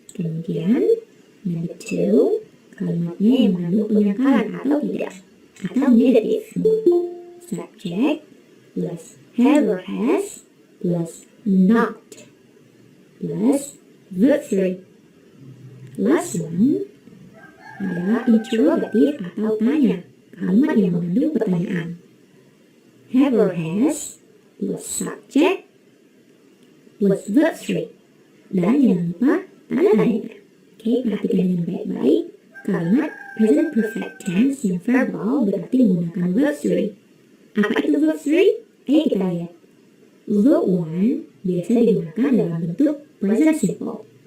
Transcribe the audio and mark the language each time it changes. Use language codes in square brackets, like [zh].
[id] Kemudian, number 2, kalimatnya yang mengandung penangkalan atau tidak, atau negative. [en] Subject plus have or has plus not plus verb 3. Last one [id] adalah interrogative atau tanya, kalimat yang mengandung pertanyaan. [en] Have or has plus subject plus verb 3. [id] Dan jangan lupa tanda tanya. Oke, perhatikan dengan baik-baik. Kalimat present perfect tense yang verbal berarti menggunakan verb 3. Apa itu verb 3? Ayo kita lihat. Verb 1 biasa digunakan dalam bentuk present simple.